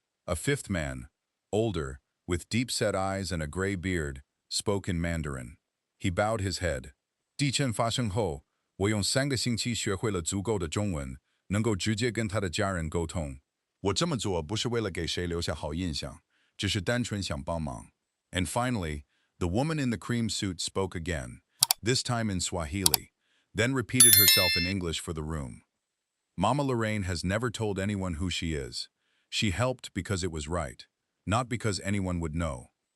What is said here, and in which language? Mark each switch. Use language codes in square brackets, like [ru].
[en] A fifth man, older, with deep-set eyes and a gray beard, spoke in Mandarin. He bowed his head. [zh] "地震发生后，我用3个星期学会了足够的中文，能够直接跟他的家人沟通。我这么做不是为了给谁留下好印象，只是单纯想帮忙." [en] And finally, the woman in the cream suit spoke again, this time in Swahili, then repeated herself in English for the room. "Mama Lorraine has never told anyone who she is. She helped because it was right, not because anyone would know."